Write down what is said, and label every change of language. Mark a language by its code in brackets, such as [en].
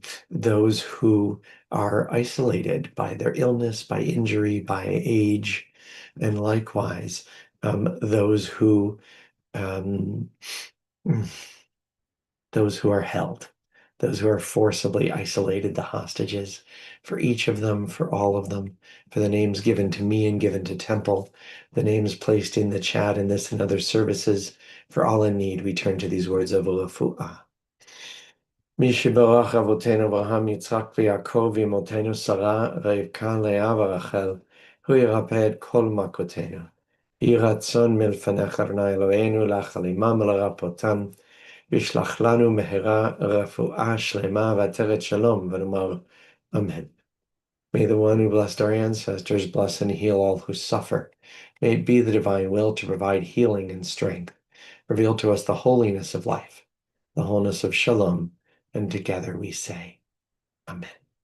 [en] those who are isolated by their illness, by injury, by age, and likewise, those who are held, those who are forcibly isolated, the hostages, for each of them, for all of them, for the names given to me and given to Temple, the names placed in the chat in this and other services, for all in need, we turn to these words of refuah. [he] מי שברך אבותינו אברהם, יצחק ויעקב, ואמותינו שרה, רבקה, לאה ורחל, הוא ירפא את כל מכותינו. יהי רצון מלפניך אדוני אלוהינו להחלימם ולרפאותם, וישלח לנו מהרה רפואה שלמה ועטרת שלום, ונאמר Amen. [en] May the one who blessed our ancestors bless and heal all who suffer. May it be the divine will to provide healing and strength. Reveal to us the holiness of life, the wholeness of shalom, and together we say, Amen.